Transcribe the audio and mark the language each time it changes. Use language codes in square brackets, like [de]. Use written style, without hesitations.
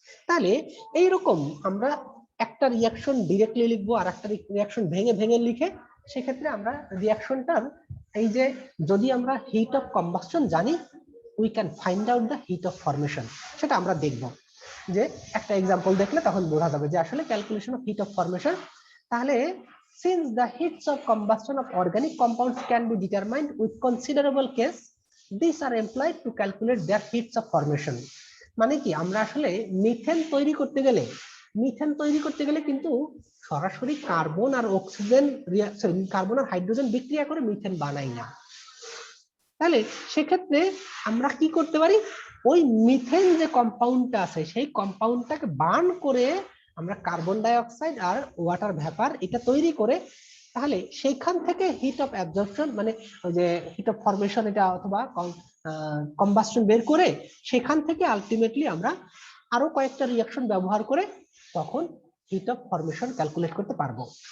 [bn] তাহলে এইরকম আমরা একটা রিঅ্যাকশন ডিরেক্টলি লিখবো আর একটা রিঅ্যাকশন ভেঙে ভেঙে লিখে, সেক্ষেত্রে আমরা রিঅ্যাকশনটার এই যে যদি আমরা হিট অফ কম্বাসশন জানি, [en] We can find out the heat of formation. [bn] সেটা আমরা দেখব, যে একটা এক্সাম্পল দেখলে তখন বোঝা যাবে যে আসলে calculation of heat of formation. [en] তাহলে since the heats of combustion of organic compounds can be determined with considerable case, these are employed to calculate their heats of formation. [bn] মানে কি, আমরা আসলে মিথেন তৈরি করতে গেলে কিন্তু সরাসরি কার্বন আর অক্সিজেন কার্বন আর হাইড্রোজেন বিক্রিয়া করে মিথেন বানাই না। তাহলে সেক্ষেত্রে আমরা কি করতে পারি, ওই মিথেন যে কম্পাউন্ডটা আছে সেই কম্পাউন্ডটাকে বার্ন করে আমরা কার্বন ডাই অক্সাইড আর ওয়াটার ভ্যাপার এটা তৈরি করে, তাহলে সেইখান থেকে হিট অফ অ্যাবজর্পশন মানে ওই যে হিট অফ ফরমেশন এটা অথবা কম্বাসশন বের করে, সেখান থেকে আলটিমেটলি আমরা আরো কয়েকটা রিঅ্যাকশন ব্যবহার করে তখন হিট অফ ফরমেশন ক্যালকুলেট করতে পারবো।